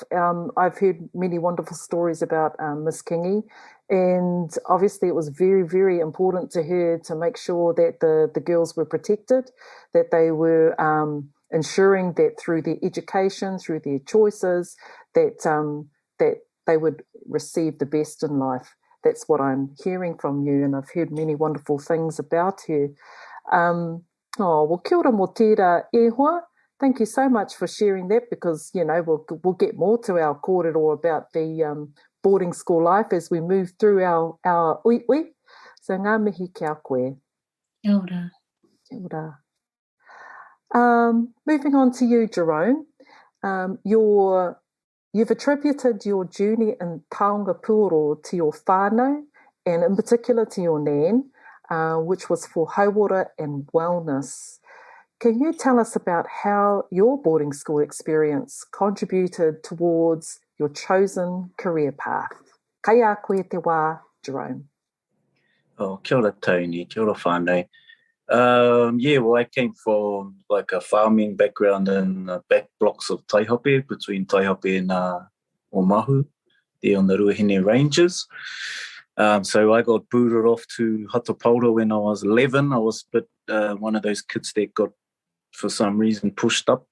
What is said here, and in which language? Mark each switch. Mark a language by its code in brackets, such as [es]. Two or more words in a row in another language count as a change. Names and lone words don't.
[en] I've heard many wonderful stories about Miss Kingi, and obviously it was very, very important to her to make sure that the girls were protected, that they were ensuring that through their education, through their choices, that they would receive the best in life. That's what I'm hearing from you, and I've heard many wonderful things about her. Well, [mi] kia ora mō tērā e hoa. [en] Thank you so much for sharing that, because, we'll get more to our kōrero about the boarding school life as we move through our uiui. [mi] So ngā mihi kia koe. Kia ora. Kia ora. [en] Moving on to you, Jerome. You've attributed your journey in [mi] taonga puoro [en] to your whānau, and in particular to your nan, which was for hauora and wellness. Can you tell us about how your boarding school experience contributed towards your chosen career path? [mi] Kai a koe te wā, Jerome. Kia ora, Toni. Kia ora, whānau. [en] Well, I came from like a farming background in the back blocks of Taihope, between Taihope and Omahu, there on the Ruahine Ranges. So I got booted off to Hatapaura when I was 11. I was one of those kids that got, for some reason, pushed up.